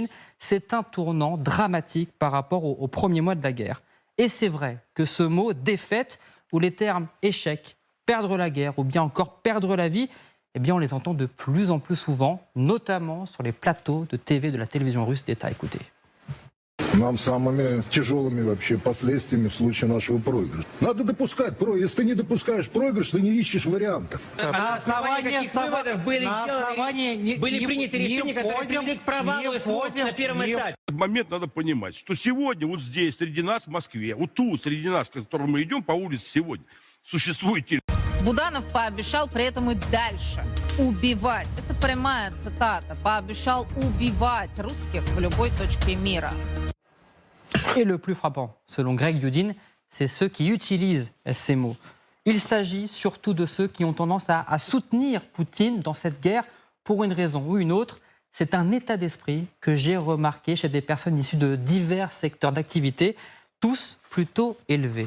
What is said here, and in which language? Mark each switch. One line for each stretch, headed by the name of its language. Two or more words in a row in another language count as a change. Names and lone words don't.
French: C'est un tournant dramatique par rapport aux premiers mois de la guerre. Et c'est vrai que ce mot défaite, ou les termes échec, perdre la guerre ou bien encore perdre la vie, eh bien on les entend de plus en plus souvent, notamment sur les plateaux de TV de la télévision russe d'État. Écoutez.
Russian: Нам самыми тяжелыми вообще последствиями в случае нашего проигрыша. Надо допускать проигрыш. Если ты не допускаешь проигрыш, ты не ищешь вариантов. На основании выводов были приняты решения, которые привели к провалу СВО на первом этапе. В этот момент надо понимать, что сегодня вот здесь, среди нас, в Москве, вот тут, среди нас, к которому мы идем по улице сегодня, существует Буданов пообещал при этом и дальше убивать. Это прямая цитата. Пообещал убивать русских в любой точке мира.
French: Et le plus frappant, selon Greg Youdin, c'est ceux qui utilisent ces mots. Il s'agit surtout de ceux qui ont tendance à soutenir Poutine dans cette guerre pour une raison ou une autre. C'est un état d'esprit que j'ai remarqué chez des personnes issues de divers secteurs d'activité, tous plutôt élevés.